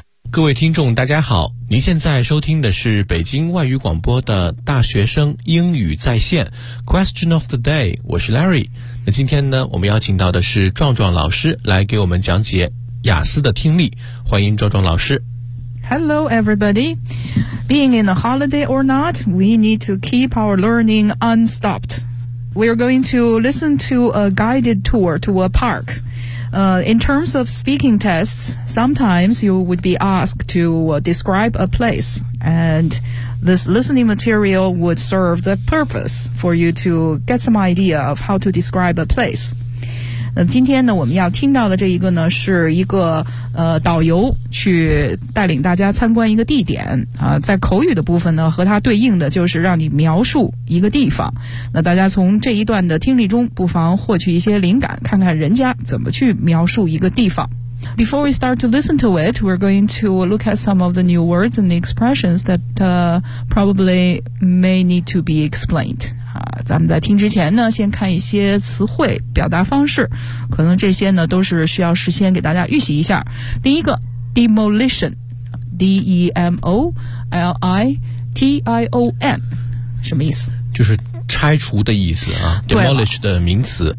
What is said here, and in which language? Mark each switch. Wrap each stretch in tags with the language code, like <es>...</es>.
<zh>各位听众大家好，您现在收听的是北京外语广播的大学生英语在线</zh> <en>Question of the day，</en> <zh>我是 Larry。那今天呢，我们邀请到的是壮壮老师来给我们讲解雅思的听力，欢迎壮壮老师。</zh> <en>Hello everybody. Being in a holiday or not, we need to keep our learning unstopped. We are going to listen to a guided tour to a parkIn terms of speaking tests, sometimes you would be asked to describe a place, and this listening material would serve the purpose for you to get some idea of how to describe a place.</en> <zh>那今天呢，我们要听到的这一个呢，是一个导游去带领大家参观一个地点啊。在口语的部分呢，和它对应的就是让你描述一个地方。那大家从这一段的听力中，不妨获取一些灵感，看看人家怎么去描述一个地方。</zh> <en>Before we start to listen to it, we're going to look at some of the new words and expressions that probably may need to be explained.</en> <zh>咱们在听之前呢，先看一些词汇表达方式，可能这些呢都是需要事先给大家预习一下。第一个 demolition， D-E-M-O-L-I-T-I-O-N， 什么意思？就是拆除的意思啊。demolish 的名词，</zh>